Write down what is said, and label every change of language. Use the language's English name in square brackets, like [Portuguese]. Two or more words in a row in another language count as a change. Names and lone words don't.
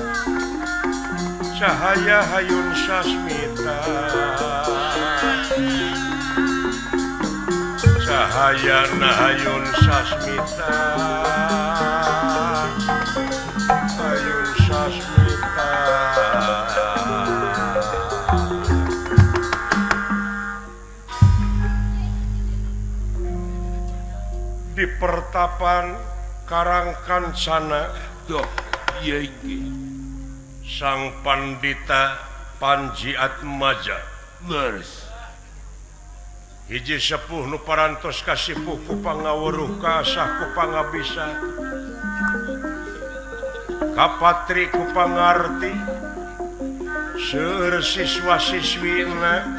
[Sundanese] cahaya hayun sasmita cahayana hayun sasmita hayun sasmita di pertapan Karangkancana [Javanese] doh iya iki [Sundanese] sang pandita Panji Atmaja leres hiji sepuh nu parantos kasipuh ku pangawuruh kaasah ku pangabisa kapatri ku pangarti seueur siswa-siswina